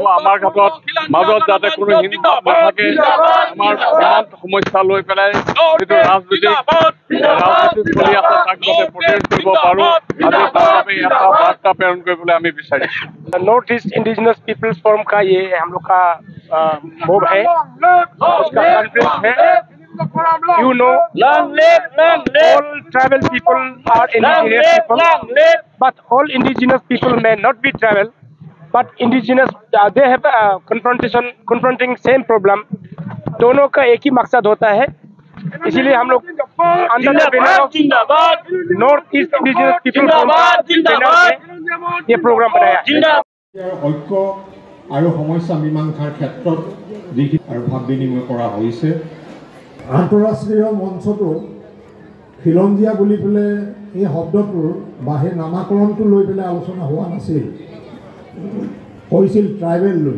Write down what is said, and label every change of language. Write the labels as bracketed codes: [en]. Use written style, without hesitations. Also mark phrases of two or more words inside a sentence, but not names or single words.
[as] আমাৰ ক্ষেত্ৰত মাজত যাতে কোনো হিংসা নাথাকে, আমাৰ সীমান্ত সমস্যা লৈ পেলাই যিটো ৰাজনীতি চলি আছে তাক যাতে প্ৰতিৰোধ কৰিব পাৰোঁ, আজি তাৰ বাবে এটা বাৰ্তা প্ৰেৰণ কৰিবলৈ আমি বিচাৰিছোঁ। [hi] नॉर्थ ईस्ट इंडिजिनस पीपल्स फोरम का ये हम लोग का मूव है, उसका कॉन्फ्रेंस है। [en] You know, all tribal people are indigenous people, but all indigenous people may not be tribal, but indigenous they have confronting same problem. [hi] दोनों का एक ही मकसद होता है, इसीलिए हम लोग अंदर नॉर्थ ईस्ट इंडिजिनस पीपल ये प्रोग्राम बनाया है। [as] ঐক্য আৰু সমস্যা মীমাংসাৰ ক্ষেত্ৰত যিখিনি আৰু ভাৱ বিনিময় কৰা হৈছে। আন্তঃৰাষ্ট্ৰীয় মঞ্চটো খিলঞ্জীয়া বুলি পেলাই এই শব্দটোৰ বা সেই নামাকৰণটো লৈ পেলাই আলোচনা হোৱা নাছিল, হৈছিল ট্ৰাইবেল লৈ।